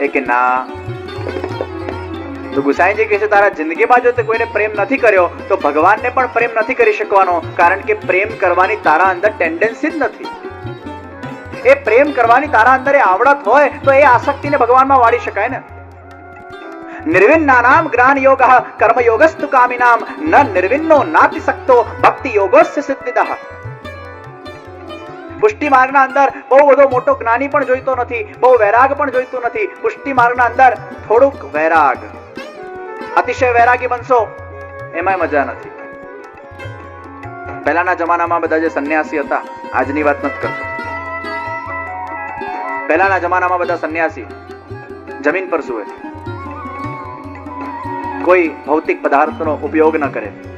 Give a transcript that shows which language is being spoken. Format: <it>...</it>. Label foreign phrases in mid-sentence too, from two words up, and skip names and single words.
<gu>એ કે ના. તો ગુસાઈજી કહે છે તારા જિંદગીમાં જો તે કોઈને પ્રેમ નથી કર્યો તો ભગવાનને પણ પ્રેમ નથી કરી શકવાનો, કારણ કે પ્રેમ કરવાની તારા અંદર ટેન્ડન્સી જ નથી. એ પ્રેમ કરવાની તારા અંદર એ આવડત હોય તો એ આસક્તિને ભગવાનમાં વાળી શકાય ને.</gu> <sa>निर्विन्नानाम ज्ञान योगः कर्म योगस्तु कामिनाम न निर्विन्नो नाति सक्तो भक्ति योगस्य सिद्धिदः.</sa> <gu>પુષ્ટિ માર્ગના અંદર બહુ બધો મોટો જ્ઞાની પણ જોઈતો નથી, બહુ વૈરાગ પણ જોઈતો નથી. પુષ્ટિ માર્ગના અંદર થોડુંક વૈરાગ, અતિશય વૈરાગી બનશો એમાંય મજા નથી. પહેલાના જમાનામાં બધા જે સંન્યાસી હતા, આજની વાત નથી કરતો, પહેલાના જમાનામાં બધા સંન્યાસી જમીન પર સૂવે, કોઈ ભૌતિક પદાર્થનો ઉપયોગ ન કરે.</gu>